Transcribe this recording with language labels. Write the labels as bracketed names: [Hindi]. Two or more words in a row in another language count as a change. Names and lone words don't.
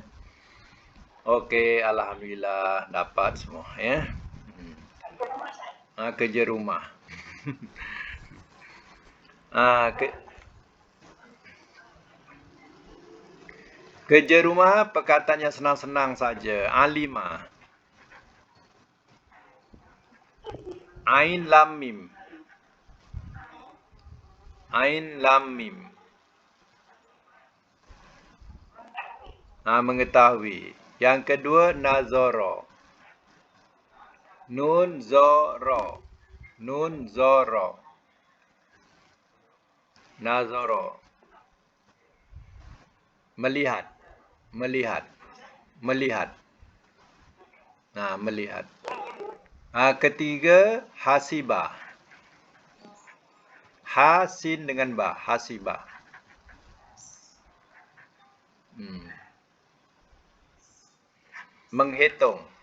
[Malay] Okey, alhamdulillah dapat semua. Ya. Kerja rumah. Kerja rumah perkataan yang senang-senang saja. [Arabic] Alima. Ain lam mim. Ain lam mim. [Malay] Mengetahui. Yang kedua, [Arabic] nazara. Nun zara. Nun zara. Nazara. [Malay] Melihat. Melihat. Melihat. Melihat. Ketiga, hasibah. Hasin dengan ba. Hasibah. Menghitung.